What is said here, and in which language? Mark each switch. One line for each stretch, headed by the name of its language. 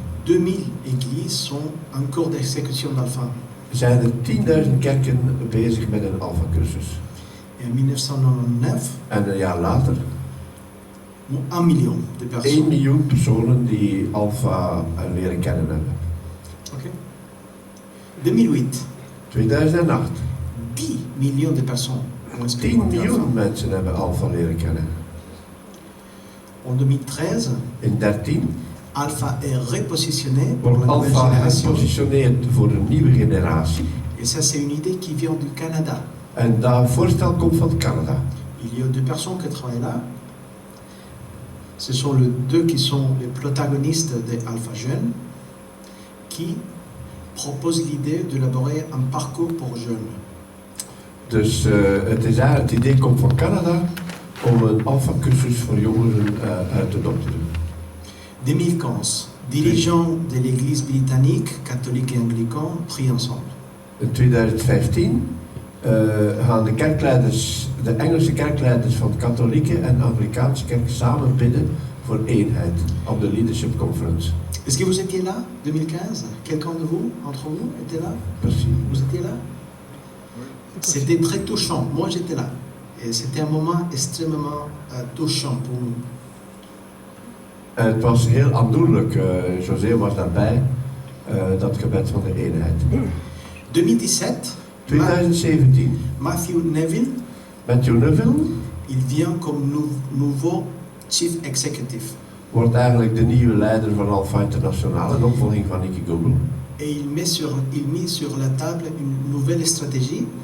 French: 2000 églises sont en cours d'exécution d'Alpha.
Dutch: zijn er 10.000 kerken bezig met een Alpha-cursus.
French: Et en 1999,
Dutch: En een jaar later
French: 1 million de
Dutch: 1
French: personnes.
Dutch: miljoen personen die Alpha leren kennen hebben.
French: Ok. 2008,
Dutch: 2008,
French: 10 millions de personnes ont
Dutch: 10
French: expérimenté Alpha.
Dutch: miljoen mensen hebben Alpha leren kennen.
French: En 2013,
Dutch: In 2013
French: Alpha est repositionné pour
Dutch: wordt
French: la nouvelle
Dutch: Alpha
French: génération.
Dutch: gepositioneerd voor een nieuwe generatie.
French: Et ça, c'est une idée qui vient du Canada.
Dutch: En dat voorstel komt van Canada.
French: Il y a 2 personnes qui travaillent là. Ce sont les 2 qui sont les protagonistes de Alpha Jeunes, qui proposent l'idée d'élaborer un parcours pour jeunes.
Dutch: Dus het idee komt van Canada om een Alpha-cursus voor jongeren uit te dokteren.
French: 2015, dirigeants de l'Église britannique, catholique et anglican, prient ensemble.
Dutch: In 2015 gaan de Engelse kerkleiders van de katholieke en Anglikaanse kerk samen bidden voor eenheid op de Leadership Conference.
French: Est-ce que vous étiez là, 2015? Quelqu'un de vous, entre vous, était là?
Dutch: Precies.
French: Vous étiez là? C'était très touchant. Moi, j'étais là. Et c'était un moment extrêmement touchant pour nous.
Dutch: En het was heel aandoenlijk. José was daarbij, dat gebed van de eenheid.
French: 2017,
Dutch: 2017,
French: Matthew Neville,
Dutch: Matthew Neville
French: il vient comme nouveau chief executive.
Dutch: wordt eigenlijk de nieuwe leider van Alpha International, een opvolging van Nicky Google.
French: Et il met sur la table une nouvelle stratégie